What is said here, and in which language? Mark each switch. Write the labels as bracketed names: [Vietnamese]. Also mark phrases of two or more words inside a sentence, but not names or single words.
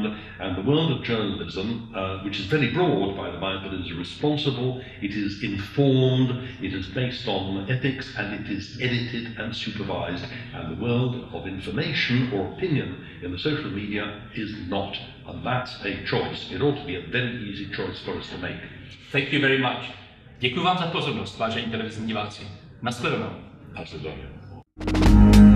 [English] And the world of journalism, which is very broad, by the by, but is responsible, it is informed, it is based on ethics, and it is edited and supervised. And the world of information or opinion in the social media is not. And that's a choice. It ought to be a very easy choice for us to make. Thank you very much. [Czech] Děkuji vám za pozornost, vážení televizní diváci. Nashledanou. Nashledanou.